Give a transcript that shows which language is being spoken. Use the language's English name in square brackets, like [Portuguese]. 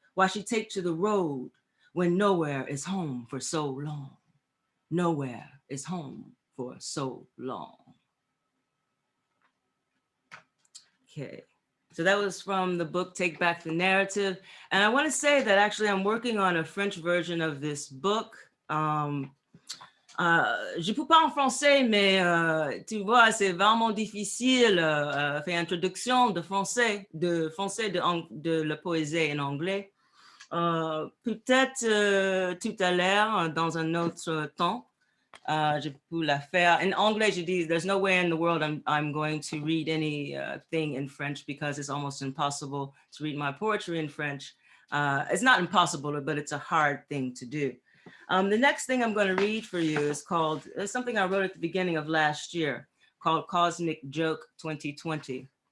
[English] Why she take to the road when nowhere is home for so long? Nowhere is home for so long. Okay. So that was from the book Take Back the Narrative. And I want to say that actually I'm working on a French version of this book. [French] Je peux pas en français, mais tu vois, c'est vraiment difficile faire introduction de français, de la poésie en anglais. Peut-être tout à l'heure, dans un autre temps, je peux la faire. [English] In [French] anglais, je dis, [English] there's no way in the world I'm going to read anything in French because it's almost impossible to read my poetry in French. It's not impossible, but it's a hard thing to do. The next thing I'm going to read for you is called, it's something I wrote at the beginning of last year called Cosmic Joke 2020.